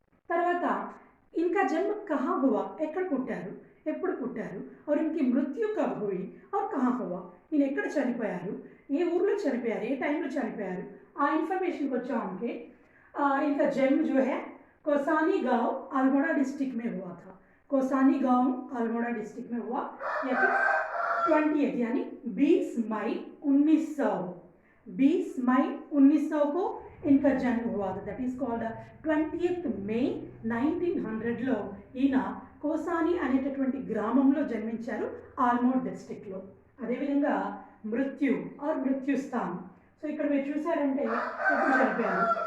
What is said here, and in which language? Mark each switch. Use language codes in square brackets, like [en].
[hi] తర్వాత ఇన్కా జన్మ కహా హువా, [te] ఎక్కడ పుట్టారు, ఎప్పుడు పుట్టారు, [hi] और इनकी मृत्यु कब हुई और कहाँ हुआ, [te] ఈయన ఎక్కడ చనిపోయారు, ఏ ఊర్లో చనిపోయారు, ఏ టైంలో చనిపోయారు, ఆ ఇన్ఫర్మేషన్కి వచ్చామంటే [hi] इनका जन्म जो है कोसानी गांव अल्मोड़ा डिस्ट्रिक्ट में हुआ था. कोसानी गांव अल्मोड़ा डिस्ट्रिक्ट में हुआ, या फिर 20 यानी 20 मई 1900 को इनका जन्म हुआ था. [en] that is called [te] 20th May 1900లో ఈయన కోసాని అనేటటువంటి గ్రామంలో జన్మించారు, ఆల్మోడ్ డిస్ట్రిక్ట్లో. అదేవిధంగా మృత్యుస్థానం. సో ఇక్కడ మీరు చూసారంటే ఎప్పుడు చనిపోయారు.